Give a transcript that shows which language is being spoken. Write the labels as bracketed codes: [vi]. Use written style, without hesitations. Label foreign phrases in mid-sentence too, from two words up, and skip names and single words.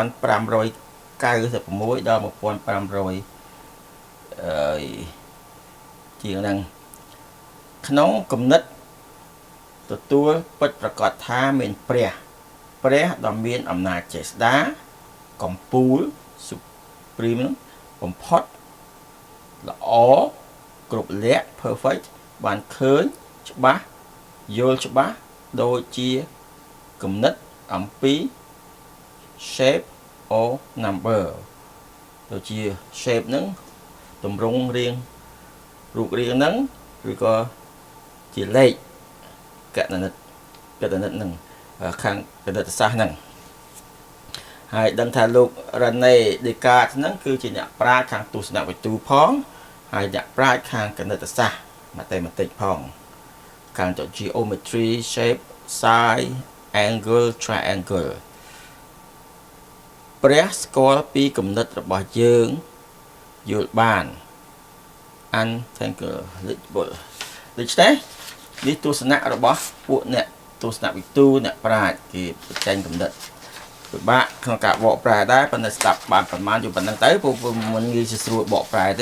[km] ដល់ 1500 ជាងហ្នឹងក្នុងគំនិតទទួលពិតប្រកបថាមានព្រះដ៏មានអំណាចចេស្តាកំពូល supreme បំផុត ល្អគ្រប់លក្ខ perfect បានឃើញច្បាស់យល់ច្បាស់ដូចជាគំនិតអំពី [en] shape or number [km] ដូចជា shape ហ្នឹងទម្រង់រាងរូបរាងហ្នឹង ឬក៏ជាលេខកណនិតហ្នឹងខាងគណិតសាស្ត្រហ្នឹងហើយដឹងថាលោក René Descartes ហ្នឹងគឺជាអ្នកប្រាជ្ញខាងទស្សនវិទូផងហើយអ្នកប្រាជ្ញខាងគណិតសាស្ត្រ mathematics ផងខាងទៅ [en] geometry shape side angle triangle [km] ព្រះស្គាល់ពីគំនិតរបស់យើងយល់បាន unintelligible ដូច្នេះនេះទស្សនៈរបស់ពួកអ្នកទស្សនវិទូអ្នកប្រាជ្ញគេបញ្ចេញគំនិតពិបាកក្នុងការបកប្រែដែរប៉ុន្តែស្ដាប់បានប្រមាណอยู่ប៉ុណ្្នឹងទៅពួកមិនងាយស្រួលបកប្រែទេ